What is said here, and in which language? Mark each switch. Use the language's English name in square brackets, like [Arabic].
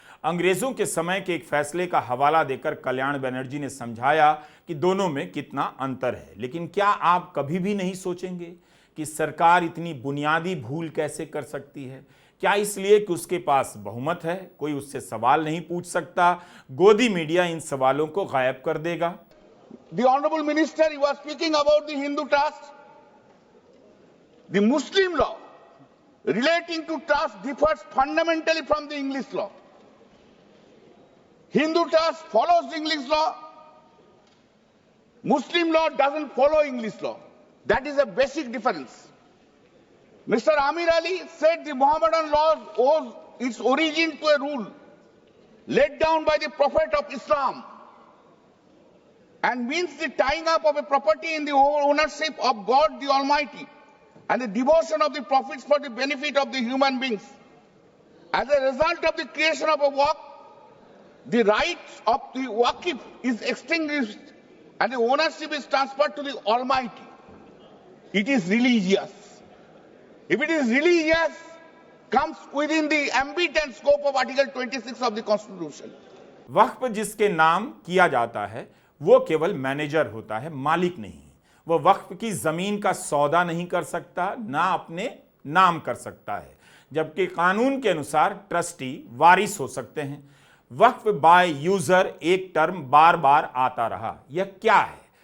[Hindi] अंग्रेजों के समय के एक फैसले का हवाला देकर कल्याण बनर्जी ने समझाया कि दोनों में कितना अंतर है। लेकिन क्या आप कभी भी नहीं सोचेंगे कि सरकार इतनी बुनियादी भूल कैसे कर सकती है? क्या इसलिए कि उसके पास बहुमत है, कोई उससे सवाल नहीं पूछ सकता? गोदी मीडिया इन सवालों को गायब कर देगा। [English] The Honorable Minister, he was speaking about the Hindu trust. The Muslim law relating to trust differs fundamentally from the English law. Hindu trust follows English law. Muslim law doesn't follow English law. That is a basic difference. Mr. Amir Ali said the Mohammedan law owes its origin to a rule laid down by the Prophet of Islam and means the tying up of a property in the ownership of God the Almighty and the devotion of the profits for the benefit of the human beings. As a result of the creation of a waqf, the rights of the waqif is extinguished and the ownership is transferred to the Almighty. It is religious. If it is religious, comes within the ambit and scope of Article 26 of the Constitution. [Hindi] वक्फ जिसके नाम किया जाता है वो केवल manager होता है, मालिक नहीं। वो वक्फ की जमीन का सौदा नहीं कर सकता, ना अपने नाम कर सकता है, जबकि कानून के अनुसार ट्रस्टी वारिस हो सकते हैं। वक्फ बाय यूजर एक टर्म बार बार आता रहा। यह क्या है?